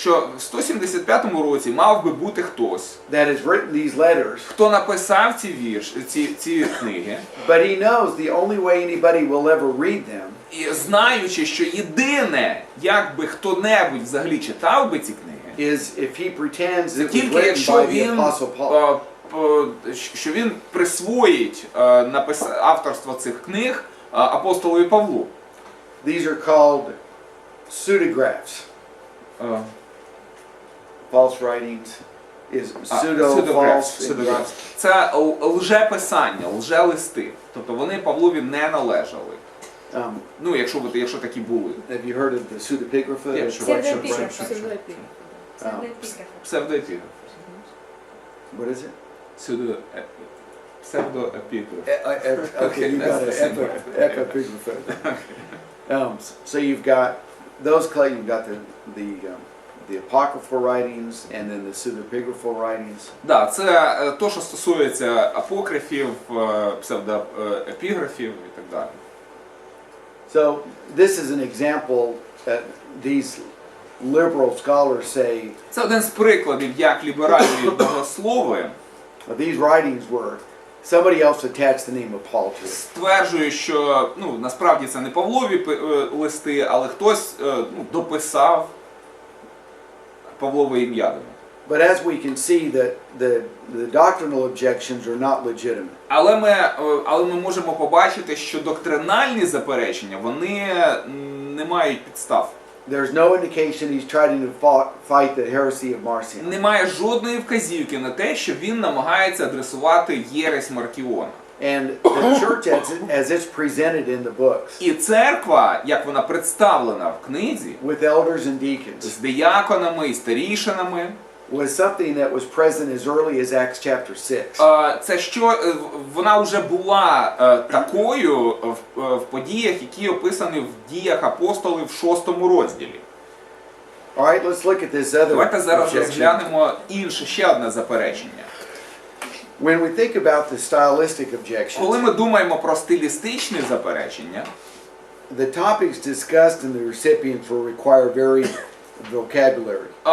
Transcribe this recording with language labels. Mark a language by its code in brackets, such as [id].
[uk] що в 175 році мав би бути хтось, [en] that has written these letters, [uk] хто написав ці книги, [en] but he knows the only way anybody will ever read them [uk] і знаючи, що єдине, як би хто-небудь взагалі читав би ці книги, [en] is if he pretends it was [uk] тільки [en] written [uk] якщо [en] by the [uk] він, [en] Apostle Paul. [uk] що він присвоїть авторство цих книг апостолові Павлу. [en] These are called pseudographs. Е, False writings is Pseudograph. false. [uk] Це лжеписання, лжелисти. Тобто вони Павлові не належали. Якщо такі були. [en] Have you heard of the pseudepigrapha? Yeah, It's sure. [uk] Псевдоепіграф. [en] Pseudoepigраф. [uk] Псевдоепіграф. Псевдоепіграф. [en] What is it? [uk] Псевдоепіграф. [en] Okay, you got it. Epigrapha. So you've got those clay. You've got the apocryphal writings and then the pseudepigraphal writings. [uk] Да, це то, що стосується апокрифів, псевдоепіграфів і так далі. [en] So this is an example that these liberal scholars say [uk] Це один з прикладів, як ліберальні богослови [en] these writings were somebody else attached the name of Paul to it. [uk] стверджують, що насправді це не Павлові листи, але хтось дописав Павлове ім'я до них. [en] But as we can see, that the doctrinal objections are not legitimate. [uk] Але ми можемо побачити, що доктринальні заперечення, вони не мають підстав. [en] There's no indication he's trying to fight the heresy of Marcion. [uk] Немає жодної вказівки на те, що він намагається адресувати єресь Маркіона. [en] And the church as it's presented in the books, [uk] І церква, як вона представлена в книзі, [en] with elders and deacons, [uk] з дияконами і старішинами, [en] was something that was present as early as Acts chapter 6. [uk] це вона вже була такою в подіях, які описані в діях апостолів в 6 розділі. [en] All right, let's look at this other [uk] Давайте зараз [en] objection. [uk] розглянемо ще одне заперечення. [en] When we think about the stylistic objections, [uk] Коли ми думаємо про стилістичні заперечення, [en] the topics discussed in the recipients will require varied vocabulary.